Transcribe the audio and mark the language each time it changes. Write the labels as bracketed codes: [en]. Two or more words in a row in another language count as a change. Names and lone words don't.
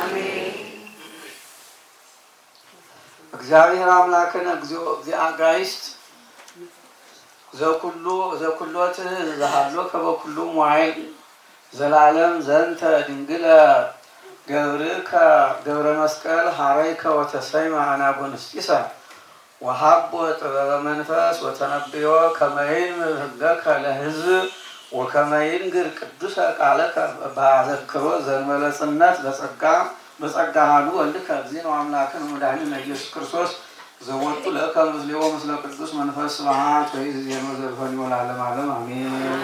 [gez] እግዚአብሔር አምላክነ እግዚኦ እግዚአጋይስት ዘኩሎ ትሕዝ ዘሃሎከ በኩሉ መዋዕል ዘላለም ዘንተ ድንግለ ገብርከ ገብረ መስቀል ሀረይከ ወተሰይመ አናጉንስጢሰ ወሀቦ ጥበበ መንፈስ ወተነብዮ ከመ ይንበብ ሕገከ ለሕዝብ ወከመ ይንግር ቅዱሰ ቃለከ በአዘክሮ ዘእንበለ ጽነት በጸጋ ኀዱ ወልድከ እግዚእነ ወአምላክነ ወመድኃኒነ ኢየሱስ ክርስቶስ ዘወቱ ለከ ምስሌሁ ምስለ ቅዱስ መንፈስ ስብሐት ወይእዜሰ ወዘልፈኒ ወለዓለመ ዓለም አሜን።